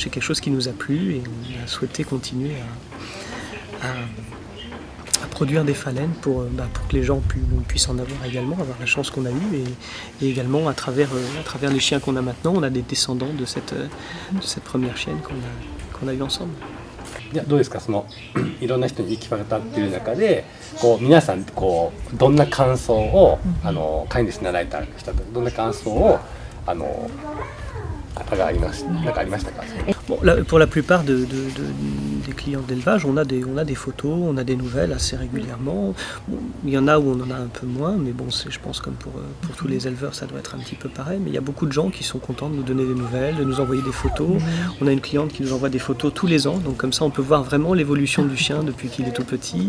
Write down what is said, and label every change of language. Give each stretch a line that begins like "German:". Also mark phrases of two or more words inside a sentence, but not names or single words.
French: C'est quelque chose qui nous a plu et on a souhaité continuer à produire des phalènes pour que les gens puissent en avoir également, avoir la chance qu'on a eue et également à travers les chiens qu'on a maintenant, on a des descendants de cette première chienne qu'on a eue ensemble.
Japanese: どうですか、いろんな人に行き渡っている中で皆さんどんな感想を飼い主になられた人とどんな感想をなんかありましたか？
French: Bon, pour la plupart des clients d'élevage, on a des photos, on a des nouvelles assez régulièrement. Bon, il y en a où on en a un peu moins, mais bon, je pense comme pour tous les éleveurs, ça doit être un petit peu pareil. Mais il y a beaucoup de gens qui sont contents de nous donner des nouvelles, de nous envoyer des photos. On a une cliente qui nous envoie des photos tous les ans, donc comme ça on peut voir vraiment l'évolution du chien depuis qu'il est tout petit.